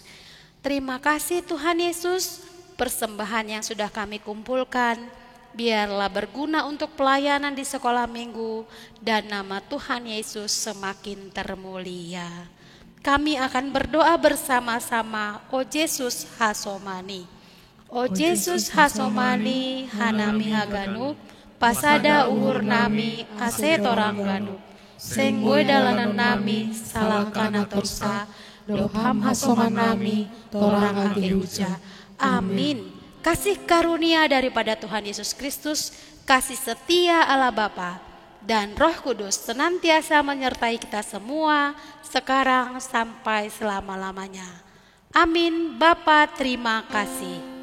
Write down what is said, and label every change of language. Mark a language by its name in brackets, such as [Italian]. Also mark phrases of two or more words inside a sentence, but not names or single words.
[Indonesian] Terima kasih Tuhan Yesus, persembahan yang sudah kami kumpulkan biarlah berguna untuk pelayanan di sekolah minggu dan nama Tuhan Yesus semakin termulia. Kami akan berdoa bersama-sama. [Batak Simalungun] O Yesus Hasomani, O Yesus Hasomani, Hanami Haganu, Pasada uhur nami, Ase torang ganu, Senggoy dalanan nami, Salangkana torsa, Doham Hasoman nami, Torang agehuja. [Indonesian] Amin. Kasih karunia daripada Tuhan Yesus Kristus, kasih setia Allah Bapa dan Roh Kudus senantiasa menyertai kita semua sekarang sampai selama-lamanya. Amin. Bapa, terima kasih.